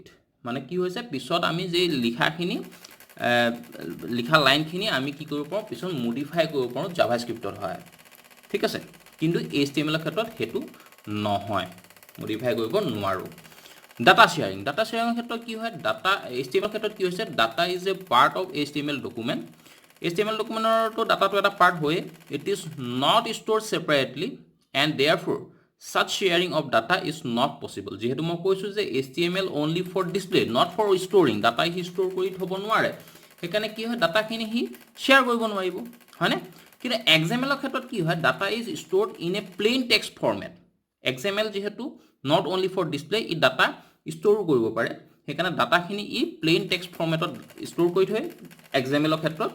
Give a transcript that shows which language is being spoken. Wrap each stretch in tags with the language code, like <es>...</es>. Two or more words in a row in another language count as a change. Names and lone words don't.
<as>মানে কি হৈছে, পিছত আমি যে লিখা লাইনখিনি আমি কি কৰিব পাৰোঁ, পিছত মডিফাই কৰিব পাৰোঁ জাভাস্ক্ৰিপ্টৰ সহায়ত। ঠিক আছে, কিন্তু HTML ৰ ক্ষেত্ৰত সেইটো নহয়, মডিফাই কৰিব নোৱাৰোঁ।</as> <en>data sharing,</en> <as>ডাটা শ্বেয়াৰিঙৰ ক্ষেত্ৰত কি হয়, ডাটা HTML ৰ ক্ষেত্ৰত কি হৈছে,</as> <en>data is a part of HTML document.</en> <as>HTML ডকুমেণ্টৰতো ডাটাটো এটা পাৰ্ট হয়ে,</as> <en>it is not stored separately and therefore such sharing of data is not possible।</en> <as>যিহেতু মই কৈছোঁ যে</as> <en>HTML only for display, not for storing,</en> <as>ডাটা সি ষ্ট'ৰ কৰি থ'ব নোৱাৰে, সেইকাৰণে কি হয়, ডাটাখিনি সি শ্বেয়াৰ কৰিব নোৱাৰিব, হয়নে? কিন্তু XML ৰ ক্ষেত্ৰত কি হয়,</as> <en>data is stored in a plain text format.</en> <as>XML যিহেতু</as> <en>not only for display,</en> <as>ই ডাটা ষ্ট'ৰো কৰিব পাৰে, সেইকাৰণে ডাটাখিনি ই</as> <en>plain text</en> <as>ফৰ্মেটত ষ্ট'ৰ কৰি থয় XML ৰ ক্ষেত্ৰত।</as>